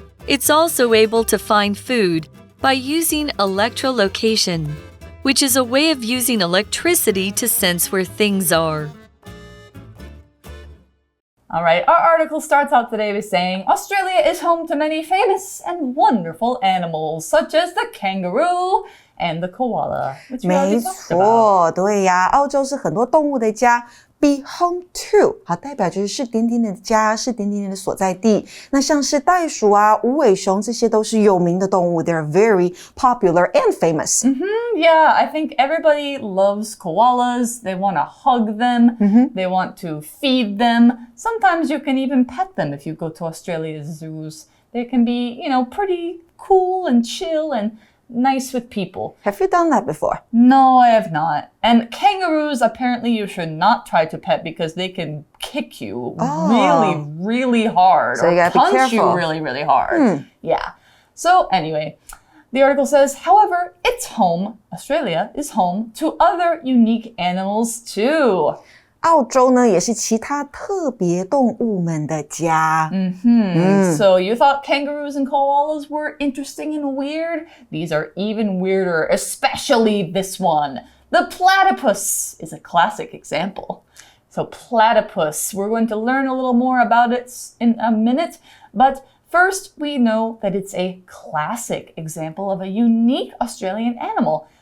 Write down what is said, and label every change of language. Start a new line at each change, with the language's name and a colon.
English: It's also able to find food by using electrolocation, which is a way of using electricity to sense where things are. All right, our article starts out today with saying Australia is home to many famous and wonderful animals, such as the kangaroo and the koala, which we already talked about.
Chinese: 没错，对呀，澳洲是很多动物的家。
English: Be home to
Chinese: 好，代表就是点点点的家，是点点点的所在地。那像是袋鼠啊、无尾熊，这些都是有名的动物。
English: They're very popular and famous. Yeah, I think everybody loves koalas. They want to hug them. They want to feed them. Sometimes you can even pet them if you go to Australia's zoos. They can be, pretty cool and chill and nice with people. Have you done that before? No, I have not. And kangaroos, apparently you should not try to pet because they can kick you really, really hard. So you gotta be punch you careful. really, really hard. Yeah. So anyway, the article says, however, Australia is home to other unique animals too.
Chinese: 澳洲呢，也是其他特别动物们的家。
English: So you thought kangaroos and koalas were interesting and weird? These are even weirder, especially this one. The platypus is a classic example. So platypus, we're going to learn a little more about it in a minute, but first we know that it's a classic example of a unique Australian animal.